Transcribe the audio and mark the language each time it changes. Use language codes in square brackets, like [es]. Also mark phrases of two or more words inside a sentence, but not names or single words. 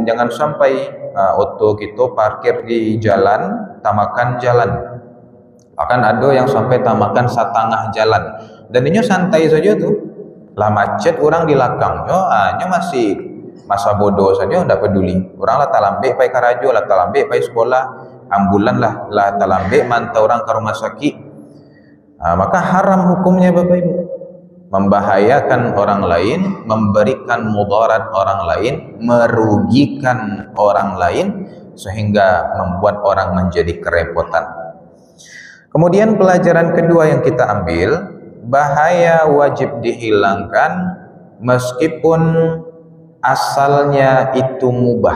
[id] Jangan sampai auto kita parkir di jalan, tamakan jalan. Bahkan ada yang sampai tamakan setengah jalan, dan ini santai saja tuh, lah macet orang di belakang, masih masa bodoh saja tidak peduli. [min] Orang lah talambe pai karajo, lah talambe pai sekolah, ambulan lah talambe mantau orang ke rumah sakit. [id] Maka haram hukumnya Bapak Ibu. Membahayakan orang lain, memberikan mudarat orang lain, merugikan orang lain, sehingga membuat orang menjadi kerepotan. Kemudian pelajaran kedua yang kita ambil, bahaya wajib dihilangkan meskipun asalnya itu mubah.